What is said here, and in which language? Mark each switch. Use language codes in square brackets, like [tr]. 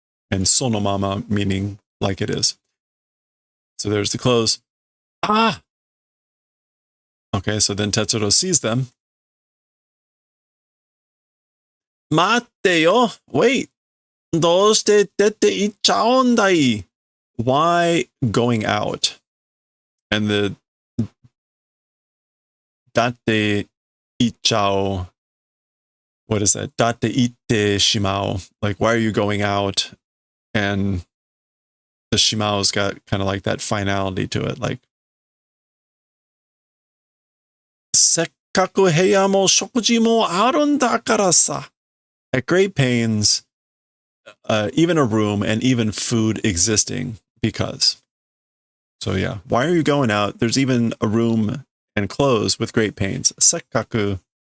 [en] And sonomama meaning like it is. So there's the clothes. Okay, so then Tetsuro sees them. Matte wait. [ja] どうして出て行っちゃうんだい? [en] Why going out? And the [ja] だって行っちゃう. [en] What is that? [ja] だって行ってしまう. [en] Like, why are you going out? And the shimao's got kind of like that finality to it. [ja] Like, せっかく部屋も食事もあるんだからさ. [en] At great pains, even a room and even food existing because. So yeah, why are you going out? There's even a room and clothes with great pains. Sekkaku.